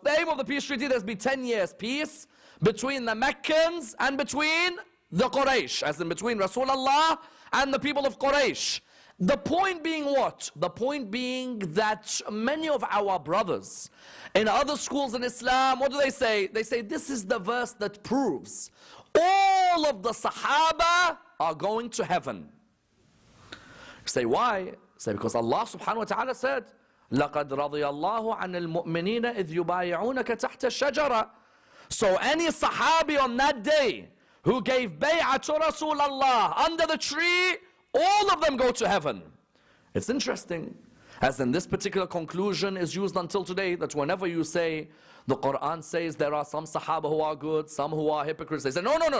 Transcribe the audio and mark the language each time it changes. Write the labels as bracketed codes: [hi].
[en] The aim of the peace treaty, there's been 10 years peace between the Meccans and between the Quraysh, as in between Rasulullah and the people of Quraysh. The point being what? The point being that many of our brothers in other schools in Islam, what do they say? They say this is the verse that proves all of the Sahaba are going to heaven. You say why? Say because Allah subhanahu wa ta'ala said, [ar] لَقَدْ رَضِيَ اللَّهُ عَنِ الْمُؤْمِنِينَ إِذْ يُبَايِعُونَكَ تَحْتَ الشَّجَرَةِ. [en] So any Sahabi on that day who gave bay'ah to Rasulullah under the tree, all of them go to heaven. It's interesting, as in this particular conclusion is used until today, that whenever you say, the Quran says there are some Sahaba who are good, some who are hypocrites, they say, no.